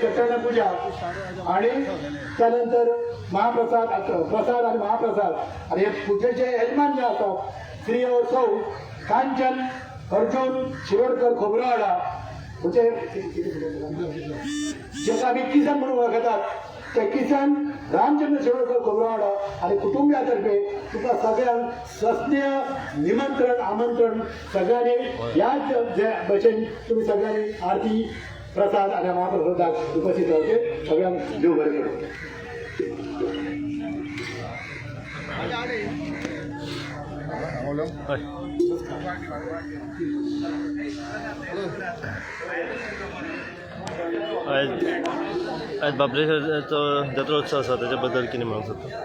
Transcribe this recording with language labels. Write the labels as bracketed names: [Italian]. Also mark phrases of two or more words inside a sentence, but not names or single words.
[Marathi] सत्यनारायण पूजा आणि त्यानंतर महाप्रसाद प्रसाद आणि महाप्रसाद आणि हे पूजेचे यजमान जे [Konkani] असतात श्री और सौ कांचन अर्जुन शिरोडकर खोबरावाडा म्हणजे ज्याचा आम्ही किसन म्हणून ओळखतात ते किसन रामचंद्र शेवळकर कोबरावाडा आणि कुटुंबियातर्फे तुका सगळ्यांक सस्नेह निमंत्रण आमंत्रण सगळ्यांनी याच भशेन तुम्ही सगळ्यांनी आरती प्रसाद आणि महाप्रसादाक उपस्थित रावचे सगळ्यांक देव बरें करूं. आज बाबरेश्वरचो जत्रोत्सव आसा त्याच्या बद्दल कितें म्हणूंक सोदता?